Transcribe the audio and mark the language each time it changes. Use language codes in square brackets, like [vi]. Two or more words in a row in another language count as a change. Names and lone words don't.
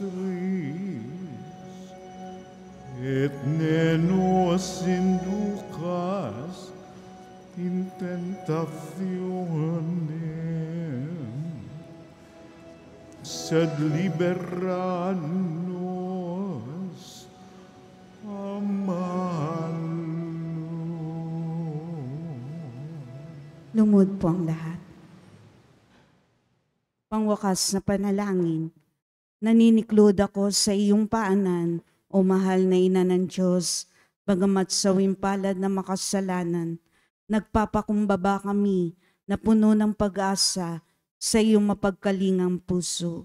[la] et ne nos inducas in tentationem, sed libera nos a malo. [tl] Lumod po ang lahat. Pangwakas na panalangin, naniniklod ako sa iyong paanan, o mahal na ina ng Diyos, bagamat sawing palad na makasalanan, nagpapakumbaba kami na puno ng pag-asa sa iyong mapagkalingang puso.